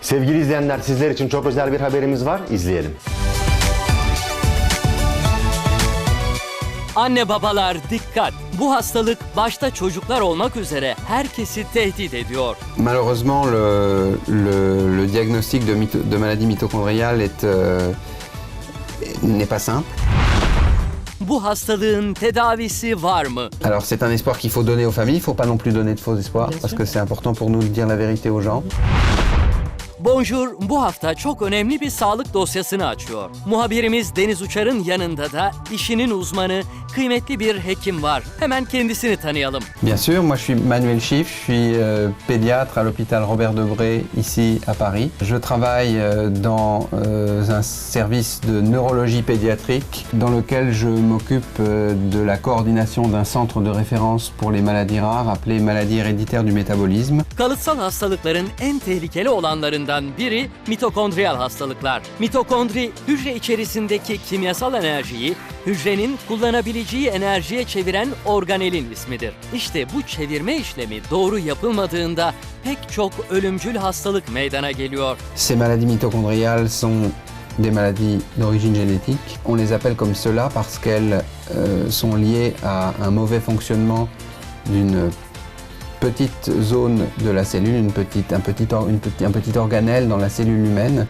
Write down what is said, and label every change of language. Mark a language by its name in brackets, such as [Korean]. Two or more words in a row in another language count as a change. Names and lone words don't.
[Turkish] Sevgili izleyenler, sizler için çok özel bir haberimiz var. İzleyelim. Anne babalar dikkat! Bu hastalık başta çocuklar olmak üzere herkesi tehdit ediyor. [French] Malheureusement, le diagnostic de maladie mitochondriale n'est pas simple. [Turkish] Bu hastalığın tedavisi var mı? [French] Alors c'est un espoir qu'il faut donner aux familles, il ne faut pas non plus donner de faux espoirs, parce que c'est important pour nous de dire la vérité aux gens. [Turkish] Bonjour bu hafta çok önemli bir sağlık dosyasını açıyor. Muhabirimiz Deniz Uçar'ın yanında da işinin uzmanı, kıymetli bir hekim var. Hemen kendisini tanıyalım. [French] Bien sûr, moi je suis Manuel Schiff, je suis pédiatre à l'hôpital Robert Debré ici à Paris. Je travaille dans un service de neurologie pédiatrique dans lequel je m'occupe de la coordination d'un centre de référence pour les maladies rares appelé maladies héréditaires du métabolisme. [Turkish] Kalıtsal hastalıkların en tehlikeli olanlarından biri mitokondriyal hastalıklar. Mitokondri, hücre içerisindeki kimyasal enerjiyi hücrenin kullanabileceği enerjiye çeviren organelin ismidir. İşte bu çevirme işlemi doğru yapılmadığında pek çok ölümcül hastalık meydana geliyor. [French] Ces maladies mitochondriales sont des maladies d'origine génétique. On les appelle comme cela parce qu'elles sont liées à un mauvais fonctionnement d'une petite zone de la cellule, un petit organelle dans la cellule humaine.